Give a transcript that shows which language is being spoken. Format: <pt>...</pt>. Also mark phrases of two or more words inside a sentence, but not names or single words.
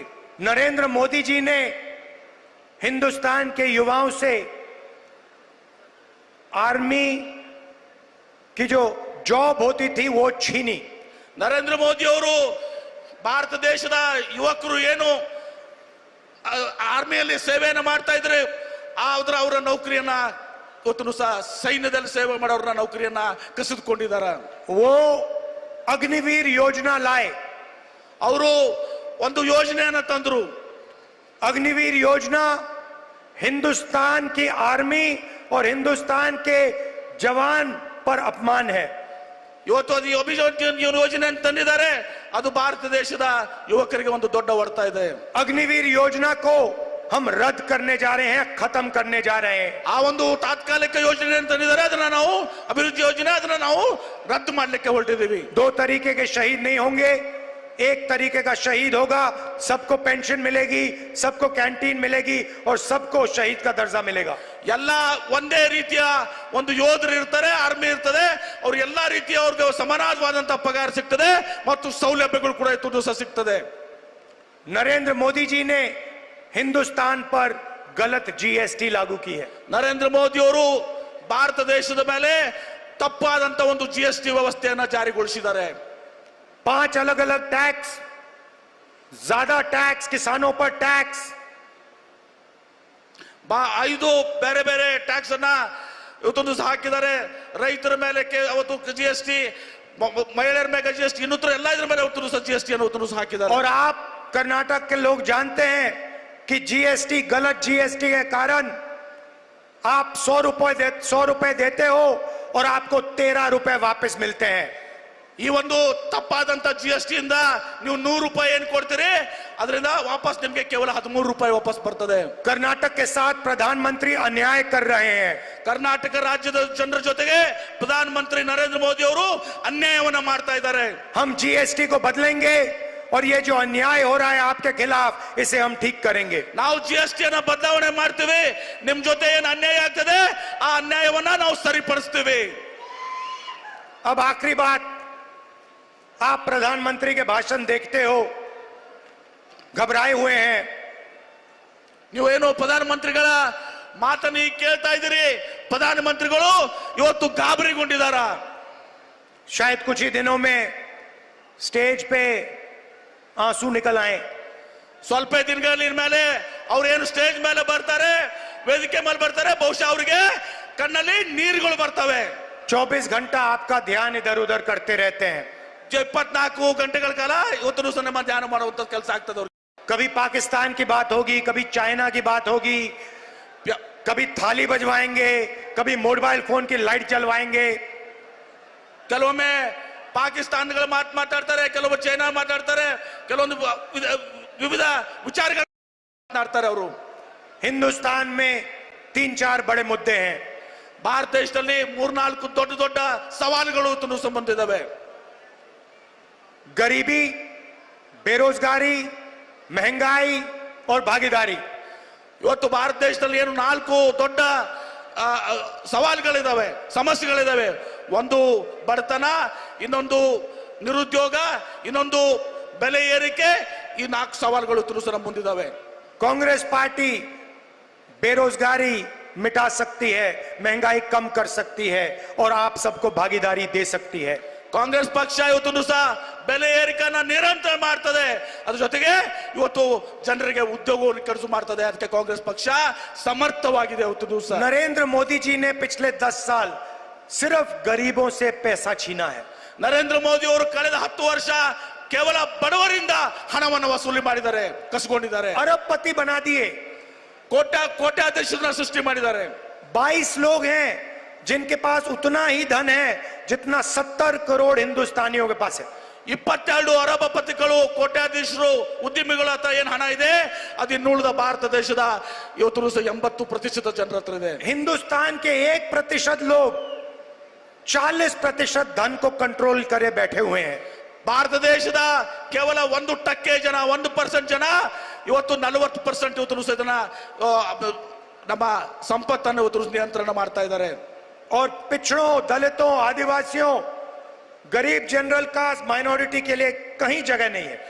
<hi>नरेंद्र मोदी जी ने हिंदुस्तान के युवाओं से आर्मी की जो जॉब होती थी वो छीनी।</hi> <kn>ನರೇಂದ್ರ ಮೋದಿ ಅವರು ಭಾರತ ದೇಶದ ಯುವಕರು ಏನು ಆರ್ಮಿಯಲ್ಲಿ ಸೇವೆಯನ್ನು ಮಾಡ್ತಾ ಇದ್ರೆ ಅವರ ನೌಕರಿಯನ್ನ ಇವತ್ತು ಸಹ ಸೈನ್ಯದಲ್ಲಿ ಸೇವೆ ಮಾಡೋರನ್ನ ನೌಕರಿಯನ್ನ ಕಸಿದುಕೊಂಡಿದ್ದಾರೆ।</kn> <hi>वो अग्निवीर योजना लाए।</hi> <kn>ಅವರು ಒಂದು ಯೋಜನೆಯನ್ನ ತಂದ್ರು.</kn> <hi>अग्निवीर योजना हिंदुस्तान की आर्मी और हिंदुस्तान के जवान पर अपमान है।</hi> <kn>ಇವತ್ತು ಅದು ಯೋಜನೆ ಅಂತ ತಂದಿದ್ದಾರೆ. ಅದು ಭಾರತ ದೇಶದ ಯುವಕರಿಗೆ ಒಂದು ದೊಡ್ಡ ಹೊಡೆತ ಇದೆ.</kn> <hi>अग्निवीर योजना को हम रद्द करने जा रहे हैं, खत्म करने जा रहे हैं।</hi> <kn>ಆ ಒಂದು ತಾತ್ಕಾಲಿಕ ಯೋಜನೆ ಅಂತ ತಂದಿದ್ದಾರೆ, ಅದನ್ನ ನಾವು ಅಭಿವೃದ್ಧಿ ಯೋಜನೆ ಅದನ್ನ ನಾವು ರದ್ದು ಮಾಡಲಿಕ್ಕೆ ಹೊರಟಿದ್ದೀವಿ.</kn> <hi>दो तरीके के शहीद नहीं होंगे, एक तरीके का शहीद होगा। सबको पेंशन मिलेगी, सबको कैंटीन मिलेगी और सबको शहीद का दर्जा मिलेगा।</hi> <kn>ಎಲ್ಲ ಒಂದೇ ರೀತಿಯ ಒಂದು ಯೋಧರು ಇರ್ತಾರೆ, ಆರ್ಮಿ ಇರ್ತದೆ, ಅವ್ರು ಎಲ್ಲಾ ರೀತಿಯ ಅವ್ರಿಗೆ ಸಮಾನವಾದಂತಹ ಪಗಾರ ಸಿಗ್ತದೆ ಮತ್ತು ಸೌಲಭ್ಯಗಳು ಕೂಡ ಇತ್ತು ಸಿಗ್ತದೆ.</kn> <hi>नरेंद्र मोदी जी ने हिंदुस्तान पर गलत जीएसटी लागू की है।</hi> <kn>ನರೇಂದ್ರ ಮೋದಿ ಅವರು ಭಾರತ ದೇಶದ ಮೇಲೆ ತಪ್ಪಾದಂತ ಒಂದು ಜಿಎಸ್ಟಿ ವ್ಯವಸ್ಥೆಯನ್ನ ಜಾರಿಗೊಳಿಸಿದ್ದಾರೆ.</kn> <hi>5 अलग अलग टैक्स, ज्यादा टैक्स, किसानों पर टैक्स,</hi> <kn>5 ಬೇರೆ ಬೇರೆ ಟ್ಯಾಕ್ಸ್ ಅನ್ನ ಇವತ್ತೊಂದು ಹಾಕಿದ್ದಾರೆ. ರೈತರ ಮೇಲೆ ಅವತ್ತು ಜಿಎಸ್ಟಿ, ಮಹಿಳೆಯರ ಮೇಲೆ ಜಿಎಸ್ಟಿ, ಇನ್ನೂತರ ಎಲ್ಲ ಇದ್ರ ಮೇಲೆ ಅವತ್ತು ಜಿಎಸ್ಟಿ ಅನ್ನು ಹಾಕಿದ್ದಾರೆ.</kn> <hi>और आप कर्नाटक के लोग जानते हैं कि जीएसटी, गलत जीएसटी के कारण आप 100 रुपए देते हो और आपको 13 रुपए वापस मिलते हैं।</hi> <kn>ಈ ಒಂದು ತಪ್ಪಾದಂತ ಜಿಎಸ್ಟಿ ಇಂದ ನೀವು 100 ರೂಪಾಯಿ ಏನು ಕೊಡ್ತೀರಿ, ಅದರಿಂದ ವಾಪಸ್ ನಿಮಗೆ ಕೇವಲ 13 ರೂಪಾಯಿ ವಾಪಸ್ ಬರ್ತದೆ.</kn> <hi>कर्नाटक के साथ प्रधानमंत्री अन्याय कर रहे हैं।</hi> <kn>ಕರ್ನಾಟಕ ರಾಜ್ಯದ ಜನರ ಜೊತೆಗೆ ಪ್ರಧಾನಮಂತ್ರಿ ನರೇಂದ್ರ ಮೋದಿ ಅವರು ಅನ್ಯಾಯವನ್ನ ಮಾಡ್ತಾ ಇದ್ದಾರೆ.</kn> <hi>हम जीएसटी को बदलेंगे और ये जो अन्याय हो रहा है आपके खिलाफ, इसे हम ठीक करेंगे।</hi> <kn>ನಾವು ಜಿಎಸ್ಟಿ ಅನ್ನ ಬದಲಾವಣೆ ಮಾಡ್ತೀವಿ, ನಿಮ್ ಜೊತೆ ಏನು ಅನ್ಯಾಯ ಆಗ್ತದೆ ಆ ಅನ್ಯಾಯವನ್ನ ನಾವು ಸರಿಪಡಿಸ್ತೀವಿ.</kn> <hi>अब आखिरी बात, आप प्रधानमंत्री के भाषण देखते हो, घबराए हुए हैं।</hi> <kn>ನೀವೇನು ಪ್ರಧಾನಮಂತ್ರಿಗಳ ಮಾತನ್ನು ಕೇಳ್ತಾ ಇದ್ದೀರಿ, ಪ್ರಧಾನಮಂತ್ರಿಗಳು ಇವತ್ತು ಗಾಬರಿಗೊಂಡಿದ್ದಾರಾ?</kn> <hi>शायद कुछ ही दिनों में स्टेज पे आंसू निकल आए।</hi> <kn>ಸ್ವಲ್ಪ ದಿನಗಳ ಮೇಲೆ ಅವ್ರು ಏನು ಸ್ಟೇಜ್ ಮೇಲೆ ಬರ್ತಾರೆ, ವೇದಿಕೆ ಮೇಲೆ ಬರ್ತಾರೆ, ಬಹುಶಃ ಅವರಿಗೆ ಕಣ್ಣಲ್ಲಿ ನೀರುಗಳು ಬರ್ತವೆ.</kn> <hi>24 घंटा आपका ध्यान इधर उधर करते रहते हैं।</hi> <kn>24 ಗಂಟೆಗಳ ಕಾಲ ಇವತ್ತು ದಿವಸ ನಮ್ಮ ಧ್ಯಾನ ಮಾಡುವಂತ ಕೆಲಸ ಆಗ್ತದೆ.</kn> <hi>कभी पाकिस्तान की बात होगी, कभी चाइना की बात होगी, कभी थाली बजवाएंगे, कभी</hi> <en>mobile phone</en> <hi>की लाइट जलवाएंगे।</hi> <kn>ಕೆಲವೊಮ್ಮೆ ಪಾಕಿಸ್ತಾನಗಳ ಮಾತಾಡ್ತಾರೆ, ಕೆಲವೊಮ್ಮೆ ಚೈನಾ ಮಾತಾಡ್ತಾರೆ, ಕೆಲವೊಂದು ವಿವಿಧ ವಿಚಾರಗಳು ಮಾತನಾಡ್ತಾರೆ. ಅವರು</kn> <hi>हिंदुस्तान में 3-4 बड़े मुद्दे हैं।</hi> <kn>ಭಾರತ ದೇಶದಲ್ಲಿ 3-4 ದೊಡ್ಡ ದೊಡ್ಡ ಸವಾಲುಗಳು ಸಂಬಂಧ ಇದಾವೆ.</kn> <hi>गरीबी, बेरोजगारी, महंगाई और भागीदारी।</hi> <kn>ಇವತ್ತು ಭಾರತ ದೇಶದಲ್ಲಿ ಏನು 4 ದೊಡ್ಡ ಸವಾಲುಗಳಿದಾವೆ, ಸಮಸ್ಯೆಗಳಿದಾವೆ. ಒಂದು ಬಡತನ, ಇನ್ನೊಂದು ನಿರುದ್ಯೋಗ, ಇನ್ನೊಂದು ಬೆಲೆ ಏರಿಕೆ. ಈ 4 ಸವಾಲುಗಳು ನಮ್ಮ ಮುಂದಿದ್ದಾವೆ.</kn> <hi>कांग्रेस पार्टी बेरोजगारी मिटा सकती है, महंगाई कम कर सकती है और आप सबको भागीदारी दे सकती है।</hi> <kn>ಕಾಂಗ್ರೆಸ್ ಪಕ್ಷ ಇವತ್ತು ಸಹ ಬೆಲೆ ಏರಿಕೆಯನ್ನ ನಿರಂತರ ಮಾಡ್ತದೆ, ಅದ್ರ ಜೊತೆಗೆ ಇವತ್ತು ಜನರಿಗೆ ಉದ್ಯೋಗವನ್ನು ಕಡಿಸು ಮಾಡ್ತದೆ. ಅದಕ್ಕೆ ಕಾಂಗ್ರೆಸ್ ಪಕ್ಷ ಸಮರ್ಥವಾಗಿದೆ. ಇವತ್ತು ದಿವಸ</kn> <hi>नरेंद्र मोदी जी ने पिछले 10 साल सिर्फ गरीबों से पैसा छीना है।</hi> <kn>ನರೇಂದ್ರ ಮೋದಿ ಅವರು ಕಳೆದ 10 ವರ್ಷ ಕೇವಲ ಬಡವರಿಂದ ಹಣವನ್ನು ವಸೂಲಿ ಮಾಡಿದ್ದಾರೆ, ಕಸಿಕೊಂಡಿದ್ದಾರೆ.</kn> <hi>अरबपति बना दिए।</hi> <kn>ಕೋಟ್ಯಾಧೀಶರನ್ನ ಸೃಷ್ಟಿ ಮಾಡಿದ್ದಾರೆ.</kn> <hi>22 लोग हैं जिनके पास उतना ही धन है जितना 70 करोड़ हिंदुस्तानियों के पास है।</hi> <kn>22 ಅರಬಪತಿಗಳು, ಕೋಟ್ಯಾಧೀಶರು, ಉದ್ಯಮಿಗಳ ಹತ್ರ ಏನ್ ಹಣ ಇದೆ, ಅದು ಇನ್ನುಳಿದ ಭಾರತ ದೇಶದ ಇವತ್ತು 80% ಜನರ ಹತ್ರ ಇದೆ.</kn> <hi>हिंदुस्तान के 1% लोग 40% धन को कंट्रोल करे बैठे हुए हैं।</hi> <kn>ಭಾರತ ದೇಶದ ಕೇವಲ 1% ಜನ, 1% ಜನ ಇವತ್ತು 40% ಇವತ್ತು ಇದನ್ನ ನಮ್ಮ ಸಂಪತ್ತನ್ನು ಇವತ್ತು ನಿಯಂತ್ರಣ ಮಾಡ್ತಾ ಇದ್ದಾರೆ.</kn> <hi>और पिछड़ों, दलितों, आदिवासियों, गरीब</hi> <en>general caste,</en> <hi>माइनॉरिटी के लिए कहीं जगह नहीं है।</hi>